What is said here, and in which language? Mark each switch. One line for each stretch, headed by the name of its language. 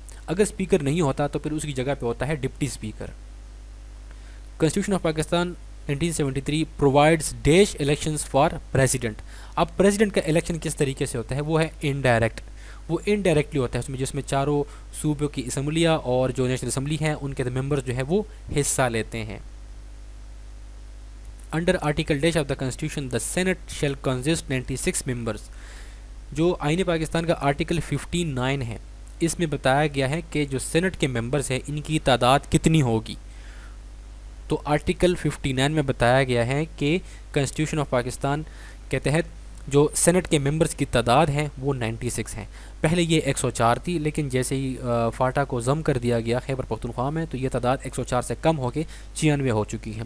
Urdu: اگر اسپیکر نہیں ہوتا تو پھر اس کی جگہ پہ ہوتا ہے deputy speaker.
English: Constitution of Pakistan 1973 provides dash elections for president.
Urdu: اب پریزیڈنٹ کا الیکشن کس طریقے سے ہوتا ہے وہ ہے انڈائریکٹ. وہ انڈائریکٹلی ہوتا ہے جس میں چاروں صوبوں کی اسمبلیاں اور جو نیشنل اسمبلی ہیں ان کے ممبرز جو ہے وہ حصہ لیتے ہیں.
English: Under article dash of the constitution the senate shall consist 96 members.
Urdu: جو آئین پاکستان کا آرٹیکل 59 ہے اس میں بتایا گیا ہے کہ جو سینٹ کے ممبرز ہیں ان کی تعداد کتنی ہوگی. تو آرٹیکل 59 میں بتایا گیا ہے کہ کنسٹیٹیوشن آف پاکستان کے تحت جو سینٹ کے ممبرز کی تعداد ہیں وہ 96 ہیں. پہلے یہ 104 تھی، لیکن جیسے ہی فاٹا کو ضم کر دیا گیا خیبر پختونخوا میں تو یہ تعداد 104 سے کم ہو کے 96 ہو چکی ہے.